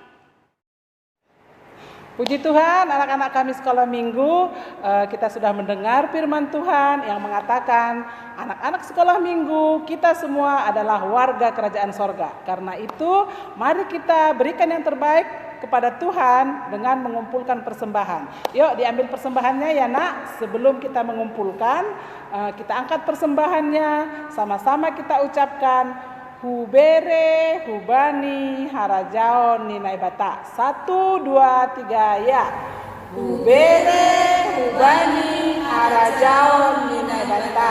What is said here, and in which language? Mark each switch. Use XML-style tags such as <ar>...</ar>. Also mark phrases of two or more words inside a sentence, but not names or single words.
<id>Puji Tuhan, anak-anak kami sekolah minggu, kita sudah mendengar firman Tuhan yang mengatakan anak-anak sekolah minggu kita semua adalah warga kerajaan sorga. Karena itu mari kita berikan yang terbaik kepada Tuhan dengan mengumpulkan persembahan. Yuk diambil persembahannya ya nak. Sebelum kita mengumpulkan, kita angkat persembahannya, sama-sama kita ucapkan</id> <bts>Hubere, hubani, harajaon, ninai bata.</bts> <id>1, 2, 3 ya.</id> <bts>Hubere, ubani harajaon minabata.</bts>